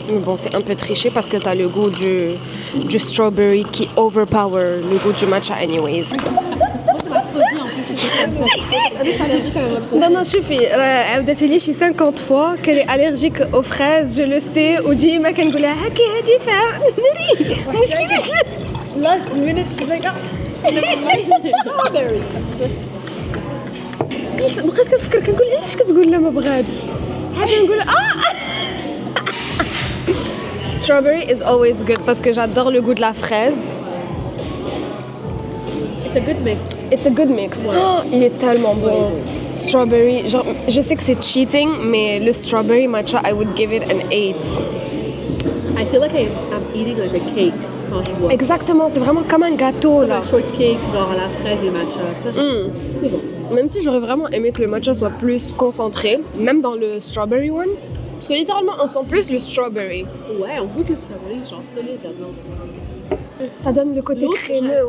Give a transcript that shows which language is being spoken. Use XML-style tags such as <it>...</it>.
<fr>Mais bon, c'est un peu triché parce que t'as le goût du strawberry qui overpower le goût du matcha anyways. Non, suffit.</fr> <ar>عاودت لي شي</ar> <fr>50 fois qu'elle est allergique aux fraises, je le sais.</fr> <ar>وديما كنقول لها هاكي هادي فهمني مشكلة.</ar> <en>last minute she's like, strawberry.</en> <ar>بقيت كنفكر كنقول علاش كتقول لا ما بغاتش عاد نقول</ar> <en>Strawberry is always good</en> <fr>parce que j'adore le goût de la fraise.</fr> <en>It's a good mix. It's a good mix.</en> <fr>Oh, il est tellement bon. Strawberry, genre, je sais que c'est cheating, mais le strawberry matcha,</fr> <en>I would give it an 8. I feel like I'm eating like a cake</en> <fr>quand je bois. Exactement, c'est vraiment comme un gâteau là. Un shortcake, genre à la fraise et matcha. Ça, c'est bon. Même si j'aurais vraiment aimé que le matcha soit plus concentré, même dans le strawberry one, parce que littéralement on sent plus le strawberry. Ouais, on goûte le strawberry, genre solide là-dedans. Ça donne le côté crémeux,</fr>